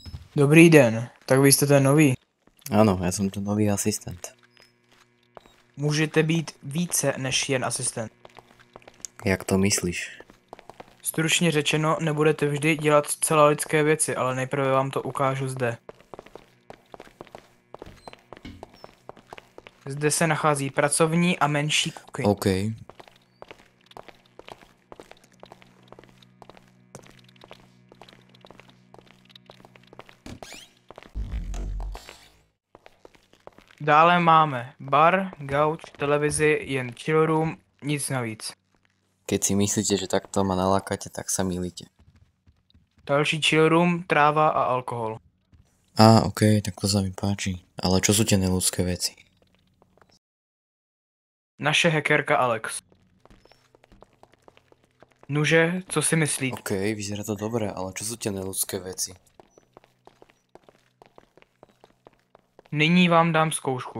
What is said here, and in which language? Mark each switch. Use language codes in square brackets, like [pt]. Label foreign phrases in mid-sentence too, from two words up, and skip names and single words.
[cs] Dobrý den, tak vy jste ten nový. [sk] Áno, ja som ten nový asistent. [cs] Můžete být více než jen asistent. Jak to myslíš? Stručně řečeno, nebudete vždy dělat zcela lidské věci, ale nejprve vám to ukážu zde. Zde se nachází pracovní a menší kuchyň. OK. Dále máme bar, gauč, televizi, jen chill room, nic navíc. [sk] Keď si myslíte, že takto ma nalákate, tak sa mýlite. [cs] Další chill room, tráva a alkohol. [sk] OK, tak to sa mi páči. Ale čo sú tie neľudské veci? [cs] Naše hackerka Alex. Nuže, co si myslíte? [sk] OK, vyzerá to dobre, ale čo sú tie neľudské veci? [cs] Nyní vám dám zkoušku.